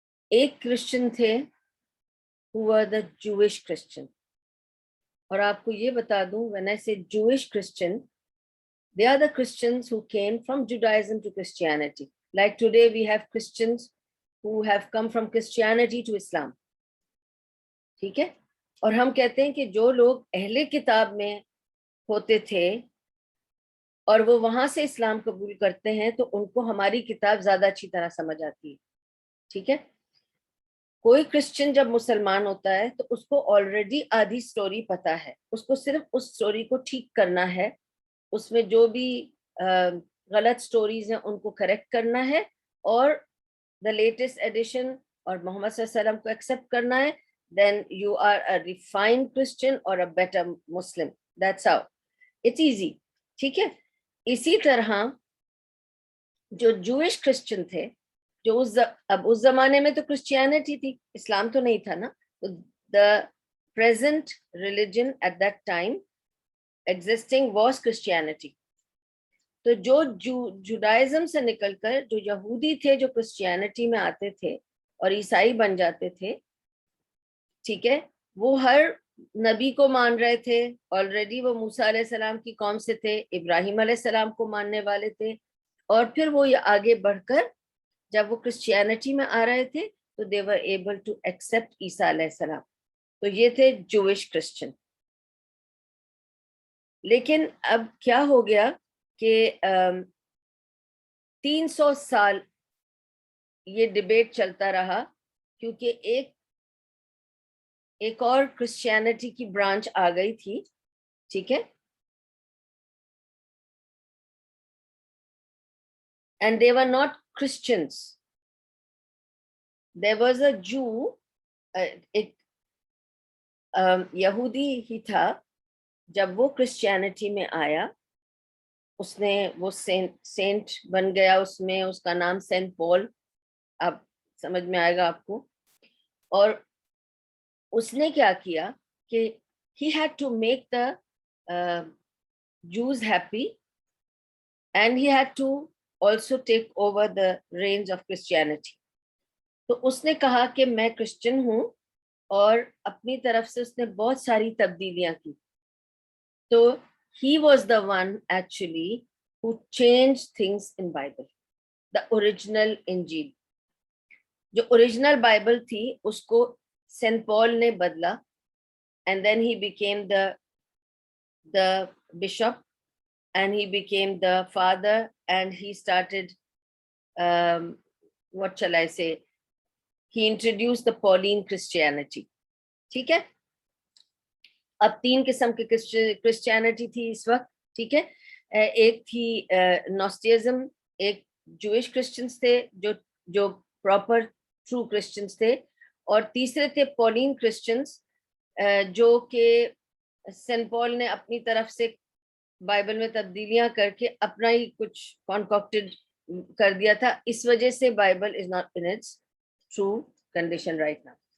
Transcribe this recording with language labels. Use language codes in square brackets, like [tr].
[ur] ایک کرسچن تھے [en] who were the Jewish Christian. [ur] اور آپ کو یہ بتا دوں [en] when I say Jewish Christian, they are the Christians who came from Judaism to Christianity. Like today we have Christians who have come from Christianity to Islam. [ur] ٹھیک ہے. اور ہم کہتے ہیں کہ جو لوگ اہل کتاب میں ہوتے تھے اور وہ وہاں سے اسلام قبول کرتے ہیں تو ان کو ہماری کتاب زیادہ اچھی طرح سمجھ آتی ہے. ٹھیک ہے. کوئی کرسچن جب مسلمان ہوتا ہے تو اس کو آلریڈی آدھی سٹوری پتا ہے، اس کو صرف اس سٹوری کو ٹھیک کرنا ہے، اس میں جو بھی غلط سٹوریز ہیں ان کو کریکٹ کرنا ہے اور [en] the latest edition [ur] اور محمد صلی اللہ علیہ وسلم کو ایکسیپٹ کرنا ہے. [en] then you are a refined Christian or a better Muslim. That's how. It's easy. [ur] ٹھیک ہے. اسی طرح جو جوئش کرسچن تھے، جو اب اس زمانے میں تو کرسچینٹی تھی، اسلام تو نہیں تھا نا. [en] the present religion at that time existing was Christianity. [ur] تو جو جوڈائزم سے نکل کر جو یہودی تھے جو کرسچینٹی میں آتے تھے اور عیسائی بن جاتے تھے، ٹھیک ہے، وہ ہر نبی کو مان رہے تھے. آلریڈی وہ موسیٰ علیہ السلام کی قوم سے تھے، ابراہیم علیہ السلام کو ماننے والے تھے، اور پھر وہ آگے بڑھ کر جب وہ کرسچینٹی میں آ رہے تھے تو [en] they were able to accept [ur] عیسیٰ علیہ السلام. تو یہ تھے جوئش کرسچن. لیکن اب کیا ہو گیا کہ 300 سال یہ ڈیبیٹ چلتا رہا، کیونکہ ایک اور کرسچینٹی کی برانچ آ گئی تھی. ٹھیک ہے. [en] and they were not Christians. There was a Jew, [ur] ایک یہودی ہی تھا. جب وہ کرسچینٹی میں آیا، اس نے وہ سینٹ بن گیا، اس کا نام سینٹ پال، اب سمجھ میں آئے گا آپ کو. اور اس نے کیا کیا کہ [en] he had to make the Jews happy and he had to also take over the reins of Christianity. [ur] تو اس نے کہا کہ میں کرسچن ہوں، اور اپنی طرف سے اس نے بہت ساری تبدیلیاں کی. [en] تو he was the one actually who changed things in Bible. The original Injil، [ur] جو اوریجنل بائبل تھی اس کو سینٹ پال نے بدلا. [en] and then he became the bishop and he became the father and he started what shall I say, he introduced the Pauline Christianity. [ur] ٹھیک ہے. اب 3 قسم کی کرسچینٹی تھی اس وقت. ٹھیک ہے. ایک تھی نوسٹیزم، ایک جوئش کرسچنس تھے جو پراپر ٹرو کرسچنس تھے، اور تیسرے تھے پولین کرسچنس جو کہ سینٹ پال نے اپنی طرف سے بائبل میں تبدیلیاں کر کے اپنا ہی کچھ کانکوکٹڈ کر دیا تھا. اس وجہ سے [en] Bible is not in its true condition right now.